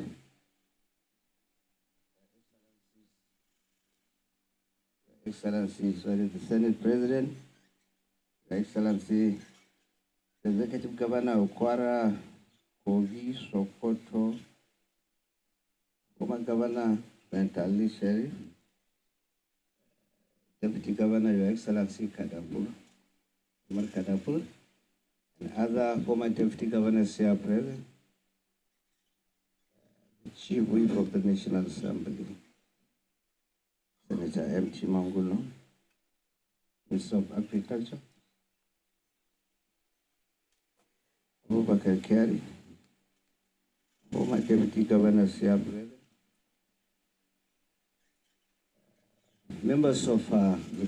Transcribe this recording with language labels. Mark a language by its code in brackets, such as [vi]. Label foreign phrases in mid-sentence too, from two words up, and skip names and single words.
[en] Excellency, the Senate President, Your Excellency, the Executive Governor of Kwara, Kogi, Sokoto, former Governor Bentali Sheriff, Deputy Governor, Your Excellency Kadapur, Umar Kadapur, and other former Deputy Governors here present, the Chief Whip of the National Assembly, Senator M.T. Mangulo, Minister of Agriculture, Abubakar Kyari, former Deputy Governors here present, members of the